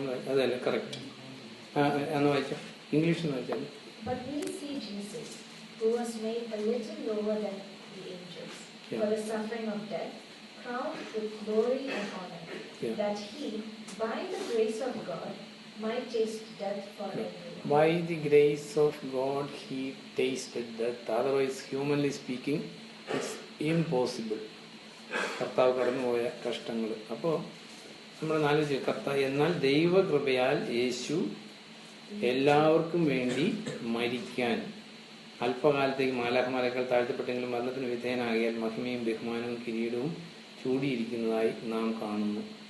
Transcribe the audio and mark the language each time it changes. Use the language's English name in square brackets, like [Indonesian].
[Malayalam] അതല്ലേ കറക്റ്റ്. അന്ന് വായിച്ചോ, ഇംഗ്ലീഷിൽ നിന്ന് വായിച്ചാൽ. [English] But we see Jesus, who was made a little lower than the angels, for the suffering of death, crowned with glory and honor, that he, by the grace of God, might taste death for everyone. By the grace of God he tasted death. Otherwise, humanly speaking, it's impossible. [Malayalam] കർത്താവ് കടന്നുപോയ കഷ്ടങ്ങൾ. അപ്പോൾ നമ്മൾ ആലോചിച്ചു, കർത്താവ് എന്നാൽ ദൈവകൃപയാൽ യേശു എല്ലാവർക്കും വേണ്ടി മരിക്കാൻ അല്പകാലത്തേക്ക് മാലാഖമാരേക്കാൾ താഴ്ത്തപ്പെട്ടെങ്കിലും മരണത്തിന് വിധേയനാകിയാൽ മഹിമയും ബഹുമാനവും കിരീടവും ചൂടിയിരിക്കുന്നതായി നാം കാണുന്നു.